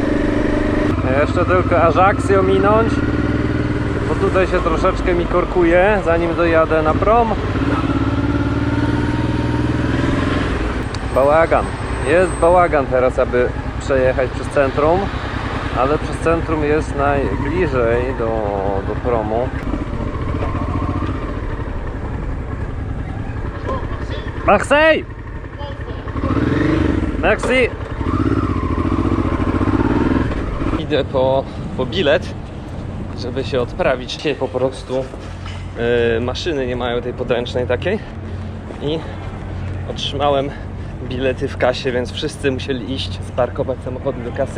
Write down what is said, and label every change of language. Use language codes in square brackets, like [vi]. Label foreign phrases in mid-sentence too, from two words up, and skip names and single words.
[pl] Jeszcze tylko Ajaxio minąć, bo tutaj się troszeczkę mi korkuje, zanim dojadę na prom. Bałagan. Jest bałagan teraz, aby przejechać przez centrum, ale przez centrum jest najbliżej do promu. Marseille! [fr] Merci! [pl] Idę po bilet, żeby się odprawić. Dzisiaj po prostu maszyny nie mają tej podręcznej takiej i otrzymałem bilety w kasie, więc wszyscy musieli iść sparkować samochody do kasy.